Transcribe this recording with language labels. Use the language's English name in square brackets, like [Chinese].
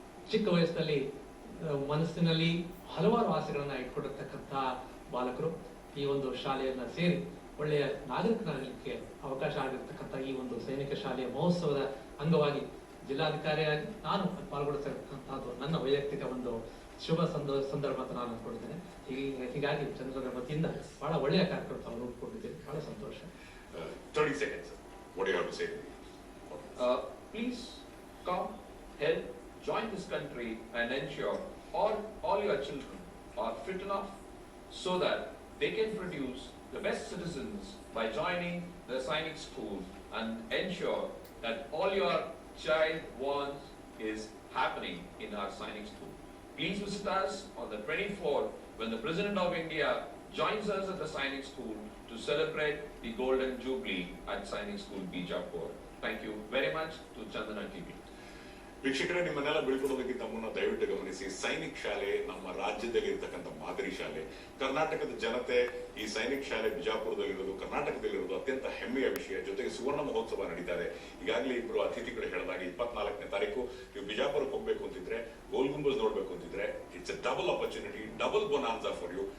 [Kannada] ಚಿಕ್ಕ ವಯಸ್ಸಿನಲ್ಲಿ ಮನಸ್ಸಿನಲ್ಲಿ ಹಲವಾರು ಆಸೆಗಳನ್ನ ಇಟ್ಕೊಂಡಿರ್ತಕ್ಕಂಥ ಬಾಲಕರು ಈ ಒಂದು ಶಾಲೆಯನ್ನ ಸೇರಿ ಒಳ್ಳೆಯ ನಾಗರಿಕರಾಗಲಿಕ್ಕೆ ಅವಕಾಶ ಆಗಿರ್ತಕ್ಕಂಥ ಈ ಒಂದು ಸೈನಿಕ ಶಾಲೆಯ ಮಹೋತ್ಸವದ ಅಂಗವಾಗಿ ಜಿಲ್ಲಾಧಿಕಾರಿಯಾಗಿ ನಾನು ಪಾಲ್ಗೊಳ್ತಕ್ಕಂಥದ್ದು ನನ್ನ ವೈಯಕ್ತಿಕ ಒಂದು ಶುಭ ಸಂದರ್ಭ ಅಂತ ನಾನು ಅನ್ಕೊಂಡಿದ್ದೇನೆ. ಹೀಗಾಗಿ ಚಂದ್ರನ ವತಿಯಿಂದ ಬಹಳ ಒಳ್ಳೆಯ ಕಾರ್ಯಕ್ರಮ ತಾವು ನೋಡ್ಕೊಂಡಿದ್ದೇವೆ. ಬಹಳ ಸಂತೋಷ. [English] 30 seconds. What do you have to say? Please come, help, join this country and ensure all your children are fit enough so that they can produce the best citizens by joining the Sainik School and ensure that all your child wants is happening in our Sainik School. Please visit us on the 24th when the President of India joins us at the Sainik School to celebrate the Golden Jubilee at Sainik School, Bijapur. Thank you very much to Chandana TV. [Kannada] ವೀಕ್ಷಕರೇ, ನಿಮ್ಮನ್ನೆಲ್ಲ ಬೀಳ್ಕೊಡೋದಕ್ಕಿಂತ ಮುನ್ನ ದಯವಿಟ್ಟು ಗಮನಿಸಿ, ಸೈನಿಕ್ ಶಾಲೆ ನಮ್ಮ ರಾಜ್ಯದಲ್ಲಿ ಇರ್ತಕ್ಕಂಥ ಮಾದರಿ ಶಾಲೆ. ಕರ್ನಾಟಕದ ಜನತೆ ಈ ಸೈನಿಕ್ ಶಾಲೆ ಬಿಜಾಪುರದಲ್ಲಿರೋದು, ಕರ್ನಾಟಕದಲ್ಲಿರೋದು ಅತ್ಯಂತ ಹೆಮ್ಮೆಯ ವಿಷಯ. ಜೊತೆಗೆ ಸುವರ್ಣ ಮಹೋತ್ಸವ ನಡೀತಾ ಇದೆ. ಈಗಾಗಲೇ ಇಬ್ಬರು ಅತಿಥಿಗಳು ಹೇಳಿದಾಗ 24ನೇ ತಾರೀಕು ನೀವು ಬಿಜಾಪುರಕ್ಕೆ ಹೋಗ್ಬೇಕು ಅಂತಿದ್ರೆ, ಗೋಲ್ ಗುಂಬಜ್ ನೋಡ್ಬೇಕು ಅಂತಿದ್ರೆ, [English] It's a double opportunity, double bonanza for you.